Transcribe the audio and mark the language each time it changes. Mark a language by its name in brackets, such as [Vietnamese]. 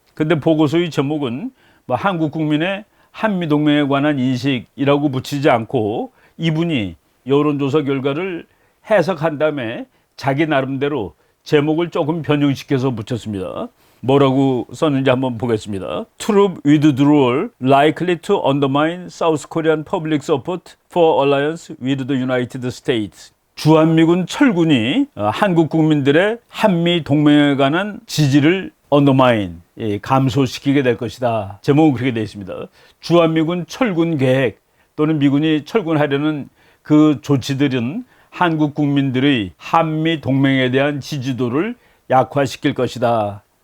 [Korean] 근데 보고서의 제목은 뭐 한국 국민의 한미 동맹에 관한 인식이라고 붙이지 않고, 이분이 여론조사 결과를 해석한 다음에 자기 나름대로 제목을 조금 변형시켜서 붙였습니다. 뭐라고 썼는지 한번 보겠습니다. [English] Troop withdrawal likely to undermine South Korean public support for alliance with the United States. [Korean] 주한미군 철군이 한국 국민들의 한미 동맹에 관한 지지를 undermine, 감소시키게 될 것이다. 제목은 그렇게 되어 있습니다. 주한미군 철군 계획 또는 미군이 철군하려는 그 조치들은 한국 국민들의 한미 동맹에 대한 지지도를 약화시킬 것이다.